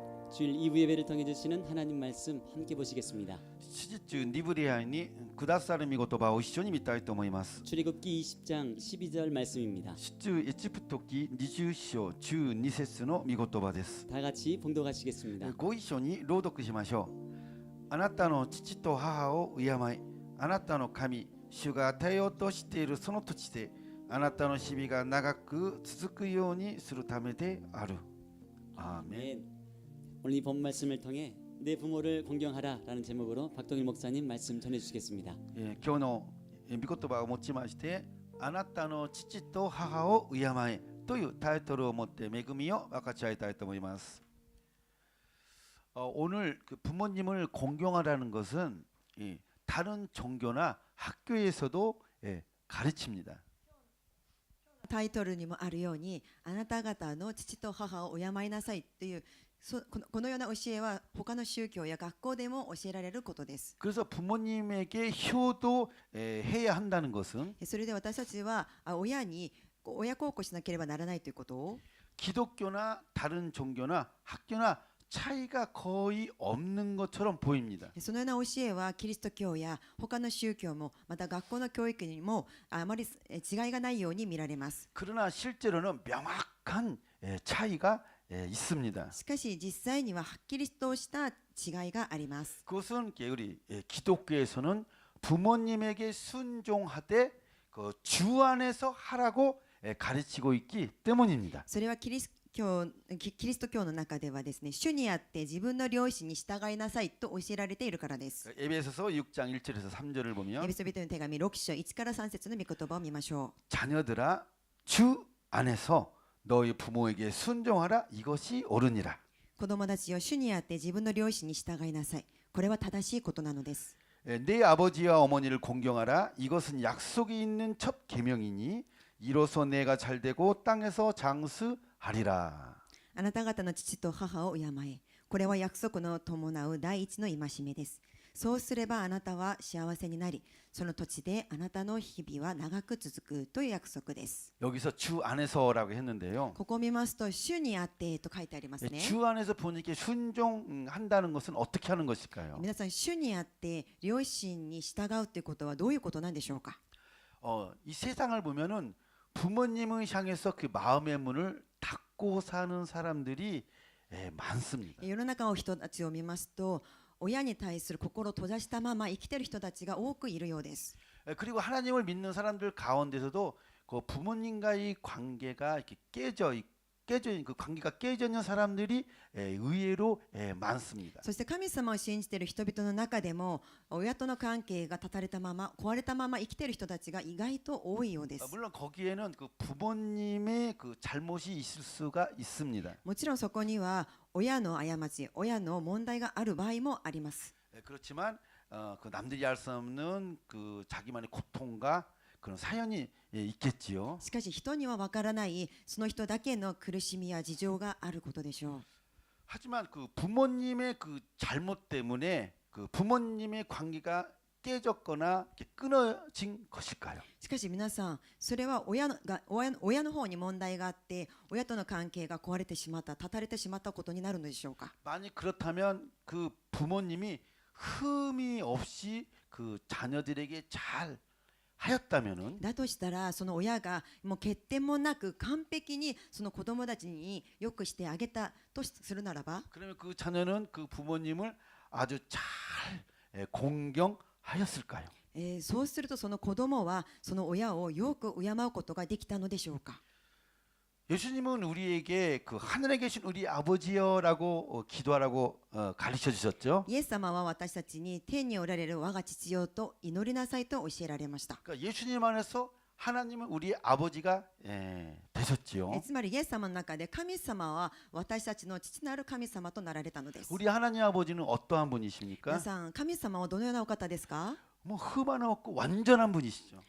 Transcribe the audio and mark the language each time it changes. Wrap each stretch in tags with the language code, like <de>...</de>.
<ko>주일 2부 예배를 통해 주시는 하나님 말씀 함께 보시겠습니다.</ko> <ja>指示中2部で会いにくださる御言葉を一緒に見たいと思います。</ja> <ko>출애굽기 20장 12절 말씀입니다.</ko> <ja>出エジプト記20章中2節の御言葉です。</ja> <ko>다 같이 봉독하시겠습니다.</ko> <ja>ご一緒に朗読しましょう。あなたの父と母を敬い、あなたの神、主が与えようとしているその土地で、あなたの日々が長く続くようにするためである。アーメン。</ja> <ko>아멘. 오늘 이 본 말씀을 통해 내 부모를 공경하라라는 제목으로 박동일 목사님 말씀 전해 주시겠습니다.</ko> <ja>今日の御言葉を持ちまして、あなたの父と母を敬えというタイトルを持って恵みを分かち合いたいと思います。</ja> <ko>오늘 그 부모님을 공경하라는 것은 다른 종교나 학교에서도 가르칩니다.</ko> <ja>タイトルにもあるように、あなた方の父と母を敬いなさいというこのような教えは他の宗教や学校でも教えられることです。</ja> <ko>그래서 부모님에게 효도해야 한다는 것은</ko> <ja>それで私たちは親に親孝行しなければならないということを</ja> <ko>기독교나 다른 종교나 학교나 차이가 거의 없는 것처럼 보입니다.</ko> <ja>そのような教えはキリスト教や他の宗教もまた学校の教育にもあまり違いがないように見られます。</ja> <ko>그러나 실제로는 명확한 차이가 있습니다.</ko> <ja>しかし実際にははっきりとした違いがあります。</ja> <ko>그것은 우리 기독교에서는 부모님에게 순종하되 그 주 안에서 하라고 가르치고 있기 때문입니다.</ko> <ja>それはキリスト教の中ではですね、主にあって自分の良心に従いなさいと教えられているからです。</ja> <ko>에베소서 6장 1절에서 3절을</ko> <ja>エ</ja> <ko>보면</ko> <ja>ペソビトの手紙6章1から3節の御言葉を見ましょう。</ja> <ko>자녀들아 주 안에서 너희 부모에게 순종하라 이것이 옳으니라.</ko> <ja>子供たちよ、主にあって自分の両親に従いなさい。これは正しいことなのです。</ja> <ko>내 아버지와 어머니를 공경하라. 이것은 약속이 있는 첫 계명이니 이로써 내가 잘되고 땅에서 장수하리라.</ko> <ja>あなた方の父と母を敬え。これは約束の伴う第一の戒めです。そうすればあなたは幸せになり、その土地であなたの日々は長く続くという約束です。</ja> <ko>여기서 주 안에서라고 했는데요.</ko> <ja>ここを見ますと、主にあってと書いてありますね。</ja> <ko>주 안에서 본인께 순종한다는 것은 어떻게 하는 것일까요?</ko> <ja>皆さん、主にあって両親に従うということはどういうことなんでしょうか。</ja> <ko>이 세상을 보면은 부모님을 향해서 그 마음의 문을 닫고 사는 사람들이 많습니다.</ko> <ja>世の中の人たちを見ますと、親に対する心を閉ざしたまま生きている人たちが多くいるようです。</ja> <ko>그리고 하나님을 믿는 사람들 가운데서도 그 부모님과의 관계가 이렇게 깨져 그 관계가 깨져 있는 사람들이 의외로 많습니다.</ko> <ja>そして神様を信じている人々の中でも、親との関係が断たれたまま、壊れたまま生きている人たちが意外と多いようです。</ja> <ko>물론 거기에는 그 부모님의 그 잘못이 있을 수가 있습니다.</ko> <ja>もちろんそこには親の過ち、親の問題がある場合もあります。</ja> <ko>그렇지만 그 남들이 알 수 없는 그 자기만의 고통과 그런 사연이 있겠지요.</ko> <ja>しかし人にはわからないその人だけの苦しみや事情があることでしょう。</ja> <ko>하지만 그 부모님의 그 잘못 때문에 그 부모님의 관계가 깨졌거나 이렇게 끊어진 것일까요?</ko> <ja>しかし皆さん、それは親の方に問題があって、親との関係が壊れてしまった、断たれてしまったことになるのでしょうか。</ja> <ko>만약 그렇다면 그 부모님이 흠이 없이 그 자녀들에게 잘 하였다면은</ko> <ja>だとしたら、その親がもう欠点もなく完璧にその子供たちによくしてあげたとするならば、</ja> <ko>그러면 그 자녀는 그 부모님을 아주 잘 공경하였을까요?</ko> <ja>そうするとその子供はその親をよく敬うことができたのでしょうか。</ja> <ko>예수님은 우리에게 그 하늘에 계신 우리 아버지여라고 기도하라고 가르쳐 주셨죠.</ko> <ja>イエス様は私たちに天におられる我が父よと祈りなさいと教えられました。</ja> <ko>그러니까 예수님 안에서 하나님은 우리 아버지가 되셨지요.</ko> <ja>つまりイエス様の中で神様は私たちの父なる神様となられたのです。</ja> <ko>우리 하나님 아버지는 어떠한 분이십니까?</ko> <ja>皆さん、神様はどのようなお方ですか？</ja> <ko>뭐 흠 하나 없고 완전한 분이시죠.</ko>